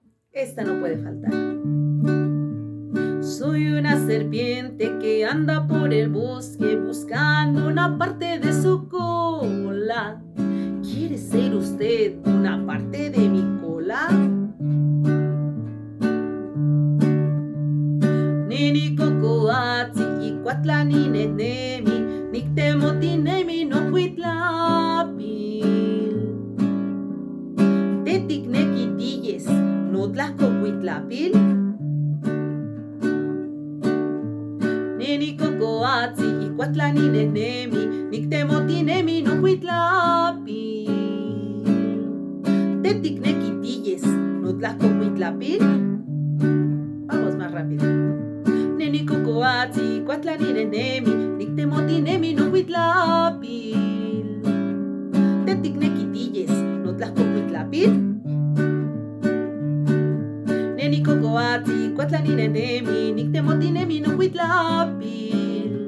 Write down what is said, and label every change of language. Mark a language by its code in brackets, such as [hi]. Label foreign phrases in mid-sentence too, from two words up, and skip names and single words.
[es] Esta no puede faltar. Soy una serpiente que anda por el bosque buscando una parte de su cola. ¿Quiere ser usted una parte de mi cola? [nah] Nini cocoatzi y cuatlani nenemi, nictemotinemi no huitlapil. Teticnequitilles, no tlacohuitlapil. Nini cocoatzi y cuatlani nenemi, nictemotinemi no huitlapil. Teticnequitilles, no tlacohuitlapil. [es] Vamos más rápido. [nah] Neni cocoatzi, cuatlani nenemi, nictemotinemi no huitlapil. Teticnequitilles, no tlacohuitlapil. Neni cocoatzi, cuatlani nenemi, nictemotinemi no huitlapil.